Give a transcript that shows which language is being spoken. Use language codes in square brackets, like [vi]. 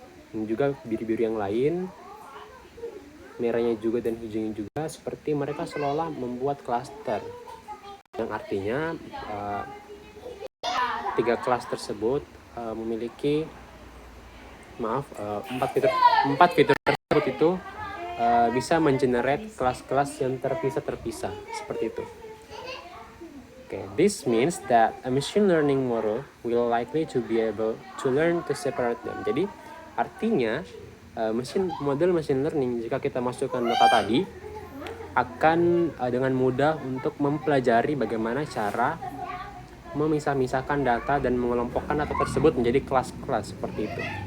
[id] Dan juga biru-biru yang lain, merahnya juga dan hijaunya juga, seperti mereka seolah membuat klaster, yang artinya 3 kelas tersebut memiliki 4 fitur tersebut itu bisa mengenerate kelas-kelas yang terpisah seperti itu. [en] Okay, this means that a machine learning model will likely to be able to learn to separate them. [id] Jadi artinya model machine learning, jika kita masukkan data tadi, akan dengan mudah untuk mempelajari bagaimana cara memisah-misahkan data dan mengelompokkan data tersebut menjadi kelas-kelas seperti itu.